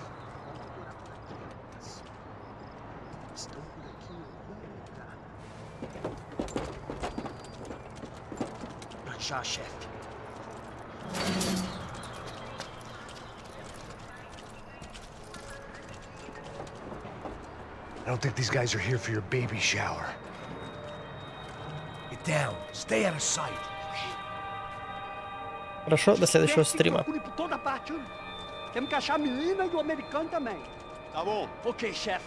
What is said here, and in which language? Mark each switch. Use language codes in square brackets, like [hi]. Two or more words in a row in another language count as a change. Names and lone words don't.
[en] Shot, chef. I don't think these guys are here for your baby shower. Get down. Stay out of sight. [ru] Хорошо, до следующего стрима. [pt] Por toda parte. Temos que achar a menina e o americano também. Tá bom. Ok, chefe.